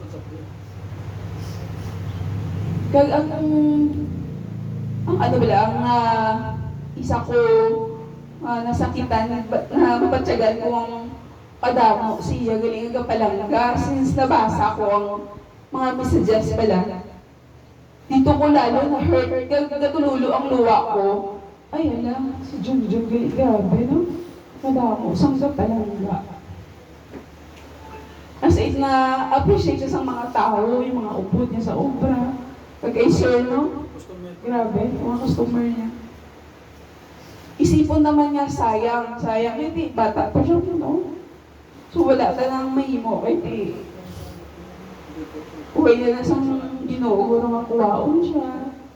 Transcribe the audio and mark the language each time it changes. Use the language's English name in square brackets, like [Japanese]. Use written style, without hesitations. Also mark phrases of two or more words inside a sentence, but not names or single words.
[Hiligaynon] Kag ang ano ba lang, isa ko nasakitan, na mabatsagan ko ang kadamo siya, galing ang kapalangga, since nabasa ko ang mga messages pala. [Filipino] Dito ko lalo na-hurt, [Hiligaynon] gatululo ang luwa ko. Ay, ala, si Junjun, grabe, no? Kadamo, sang kapalangga. [English] As in, [Hiligaynon] na-appreciate siya sa mga tao, yung mga upod niya sa obra. Pag-i-share, no? [Filipino] Grabe, yung mga customer niya. Isipon naman niya, sayang, hindi, bata pa siya, no? [Hiligaynon] So wala ka nang mahimo, hindi. Uwi na lang sa ginoo, na makuwaon siya.